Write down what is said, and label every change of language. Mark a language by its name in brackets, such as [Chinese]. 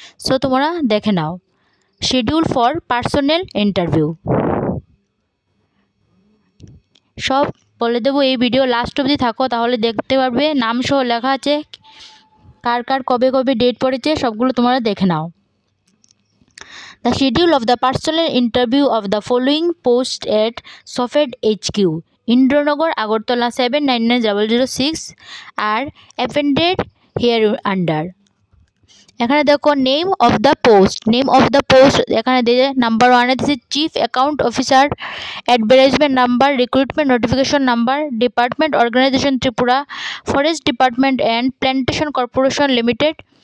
[Bangla] So তোমরা দেখে নাও, [English] Schedule for personal interview. [Bangla] সব বলে দেবো, এই ভিডিও লাস্ট অবধি থাকো, তাহলে দেখতে পারবে। নাম সহ লেখা আছে, কার কার কবে কবে ডেট পড়েছে সবগুলো তোমরা দেখে নাও। [English] The schedule of the personal interview of the following post at Sofed HQ, Indranagar, Agartala 799006 are appended here under. [Bangla] এখানে দেখো [English] name of the post [Bangla] এখানে দিয়ে নাম্বার 1 দিয়েছে chief account officer, advertisement number, recruitment notification number, department organisation Tripura, forest department and plantation corporation limited.